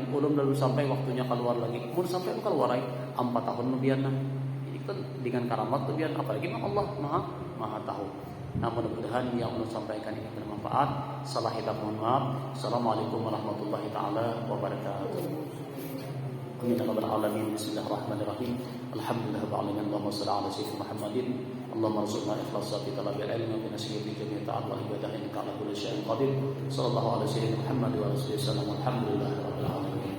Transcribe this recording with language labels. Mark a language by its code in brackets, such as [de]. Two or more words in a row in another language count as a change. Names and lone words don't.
[bjn] Ulun belum sampai waktunya keluar lagi. Ulun sampai ulun keluar ai. 4 tahun lebihan nah. Jadi kan dengan karamat lebihan, apalagi Allah Maha tahu. Nah, mudah-mudahan yang Allah sampaikan ini bermanfaat. Salah kita mohon maaf. [ar] السلام عليكم ورحمة الله تعالى وبركاته. آمين يا رب العالمين. بسم الله الرحمن الرحيم. الحمد لله رب العالمين. اللهم صل على سيدنا محمد. اللهم ارزقنا إخلاصا في طلب العلم وفي ناصية جميع الطاعات والعبادة إنك على كل شيء قدير. صلى الله عليه وسلم محمد وآله وسلم. الحمد لله رب العالمين.